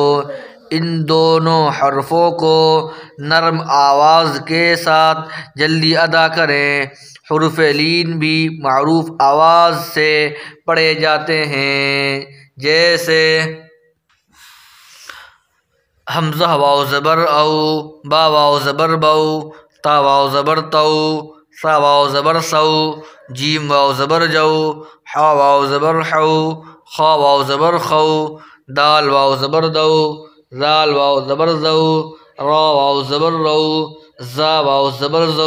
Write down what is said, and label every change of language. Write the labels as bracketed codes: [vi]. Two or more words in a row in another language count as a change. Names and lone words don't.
[ur] ان دونوں حرفوں کو نرم آواز کے ساتھ جلدی ادا کریں۔ حروف لین بھی معروف آواز سے پڑھے جاتے ہیں، جیسے حمزہ واو زبر او، با واو زبر بو، تا واو زبر تو، سا واو زبر سو، جیم واو زبر جو، حا واو زبر حو، خا واو زبر خو، دال واو زبر دو، زال واو زبر زو، را واو زبر رو، زا واو زبر زو،